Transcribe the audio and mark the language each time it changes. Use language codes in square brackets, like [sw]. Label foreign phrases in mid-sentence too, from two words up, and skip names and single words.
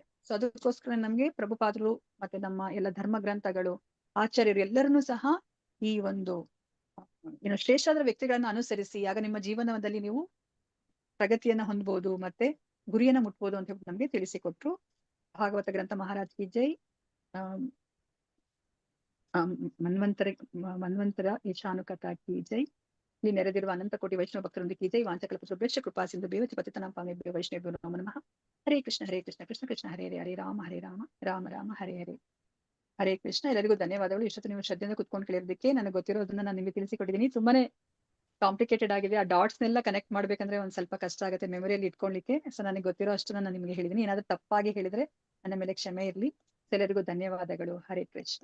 [kn] ಸೊ ಅದಕ್ಕೋಸ್ಕರ ನಮ್ಗೆ ಪ್ರಭುಪಾದರು ಮತ್ತೆ ನಮ್ಮ ಎಲ್ಲ ಧರ್ಮ ಗ್ರಂಥಗಳು, ಆಚಾರ್ಯರು ಎಲ್ಲರನ್ನೂ ಸಹ ಈ ಒಂದು ಶ್ರೇಷ್ಠಾದ ವ್ಯಕ್ತಿಗಳನ್ನ ಅನುಸರಿಸಿ ಆಗ ನಿಮ್ಮ ಜೀವನದಲ್ಲಿ ನೀವು ಪ್ರಗತಿಯನ್ನ ಹೊಂದಬಹುದು ಮತ್ತೆ ಗುರಿಯನ್ನ ಮುಟ್ಬೋದು ಅಂತ ಹೇಳಿ ನಮ್ಗೆ ತಿಳಿಸಿಕೊಟ್ರು. [hi] भागवत ग्रंथ महाराज की जय। मन्वंतर ईशानुकथा की जय. [kn] ಇಲ್ಲಿ ನೆರೆದಿರುವ ಅನಂತ ಕೋಟಿ ವೈಷ್ಣವ ಭಕ್ತರೊಂದಿಗೆ [hi] की जय. [sa] ವಾಂಚಕಲ್ಪತರುಭ್ಯಶ್ಚ ಕೃಪಾ ಸಿಂಧು ಭ್ಯೋ ಪತಿತನಾಂ ಪಾವನೇಭ್ಯೋ ವೈಷ್ಣವೇಭ್ಯೋ ನಮೋ ನಮಃ. ಹರೇ ಕೃಷ್ಣ ಕೃಷ್ಣ ಕೃಷ್ಣ ಹರೇ ಹರೇ, ಹರೇ ರಾಮ ರಾಮ ರಾಮ ಹರೇ ಹರೇ. ಹರೇ ಕೃಷ್ಣ. [kn] ಎಲ್ಲರಿಗೂ ಧನ್ಯವಾದಗಳು. ಇಷ್ಟೊತ್ತು ನೀವು ಶ್ರದ್ಧೆಯಿಂದ ಕುತ್ಕೊಂಡು ಕೇಳಿರೋದಕ್ಕೆ. ನನಗೆ ಗೊತ್ತಿರೋದನ್ನ ನಾನು ನಿಮಗೆ ತಿಳಿಸಿಕೊಟ್ಟಿದ್ದೀನಿ. ತುಂಬಾನೇ ಕಾಂಪ್ಲಿಕೇಟೆಡ್ ಆಗಿದೆ. ಆ ಡಾಟ್ಸ್ ನೆಲ್ಲ ಕನೆಕ್ಟ್ ಮಾಡ್ಬೇಕಂದ್ರೆ ಒಂದ್ ಸ್ವಲ್ಪ ಕಷ್ಟ ಆಗುತ್ತೆ ಮೆಮೊರಿಯಲ್ಲಿ ಇಟ್ಕೊಳ್ಳಿಕ್ಕೆ. ಸೊ ನನಗೆ ಗೊತ್ತಿರೋ ಅಷ್ಟು ನಾನು ನಿಮಗೆ ಹೇಳಿದೀನಿ. ಏನಾದ್ರೂ ತಪ್ಪಾಗಿ ಹೇಳಿದ್ರೆ ನನ್ನ ಮೇಲೆ ಕ್ಷಮೆ ಇರ್ಲಿ. ಎಲ್ಲರಿಗೂ ಧನ್ಯವಾದಗಳು. [sa] ಹರೇ ಕೃಷ್ಣ.